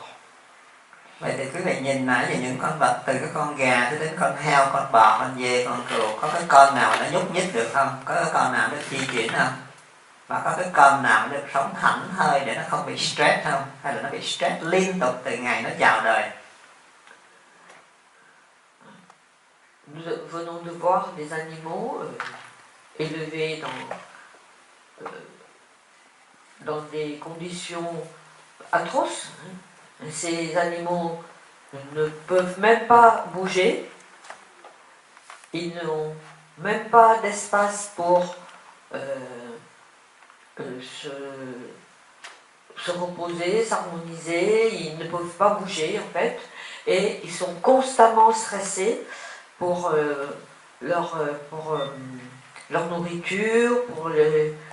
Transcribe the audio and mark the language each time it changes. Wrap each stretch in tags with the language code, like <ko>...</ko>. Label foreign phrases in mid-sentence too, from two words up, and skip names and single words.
<vi>Vậy thì quý vị nhìn nãy về những con vật, từ cái con gà cho đến con heo, con bò, con dê, con cừu, có cái con nào nó nhúc nhích được không? Có cái con nào được di chuyển không? Và có cái con nào được sống thảnh thơi để nó không bị stress không? Hay là nó bị stress liên tục từ ngày nó chào đời?</vi> <fr>Nous venons de voir des animaux élevés dans des conditions atroces. Ces animaux ne peuvent même pas bouger, ils n'ont même pas d'espace pour se reposer, s'harmoniser, ils ne peuvent pas bouger en fait, et ils sont constamment stressés pour leur nourriture, pour les...</fr>